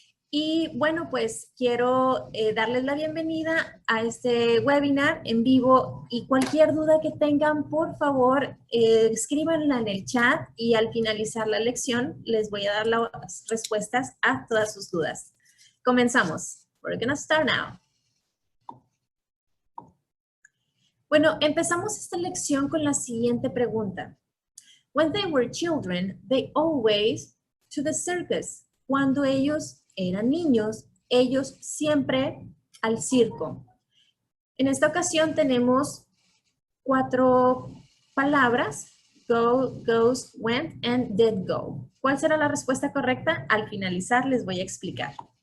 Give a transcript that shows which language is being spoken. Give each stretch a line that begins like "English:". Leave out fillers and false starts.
Spanish: Y bueno, pues quiero darles la bienvenida a este webinar en vivo y cualquier duda que tengan, por favor, escríbanla en el chat y al finalizar la lección les voy a dar las respuestas a todas sus dudas. Comenzamos.
English: We're gonna start now.
Spanish: Bueno, empezamos esta lección con la siguiente pregunta.
English: When they were children, they always to the circus.
Spanish: Cuando ellos eran niños, ellos siempre al circo. En esta ocasión tenemos 4 palabras, go, goes, went, and did go. ¿Cuál será la respuesta correcta? Al finalizar les voy a explicar.